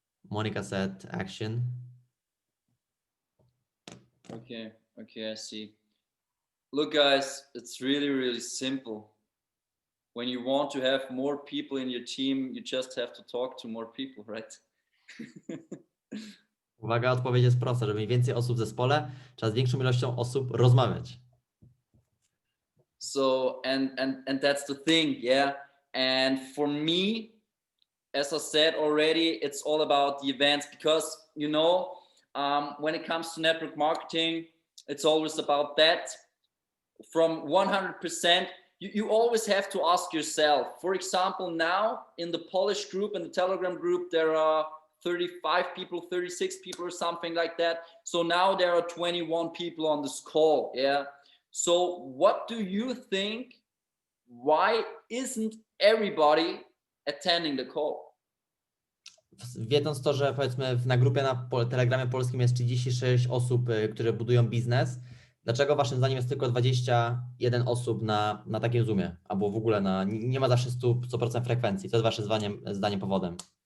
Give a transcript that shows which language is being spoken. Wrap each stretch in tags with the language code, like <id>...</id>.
<en>Monica said action. Okay, I see. Look, guys, it's really, really simple. When you want to have more people in your team, you just have to talk to more people, right?</en> <pl>Uwaga, odpowiedź jest prosta. Żeby mieć więcej osób w zespole, trzeba z większą ilością osób rozmawiać.</pl> <en>So, and that's the thing, yeah. And for me, as I said already, it's all about the events because, you know, when it comes to network marketing, it's always about that. From 100%, you always have to ask yourself. For example, now in the Polish group and the Telegram group, there are 35 people, 36 people or something like that. So now there are 21 people on this call, yeah? So what do you think? Why isn't everybody attending the call?</en> <pl>Wiedząc to, że powiedzmy na grupie na Telegramie polskim jest 36 osób, które budują biznes, dlaczego Waszym zdaniem jest tylko 21 osób na takim Zoomie? Albo w ogóle nie ma zawsze 100% frekwencji. Co jest Waszym zdaniem powodem?</pl>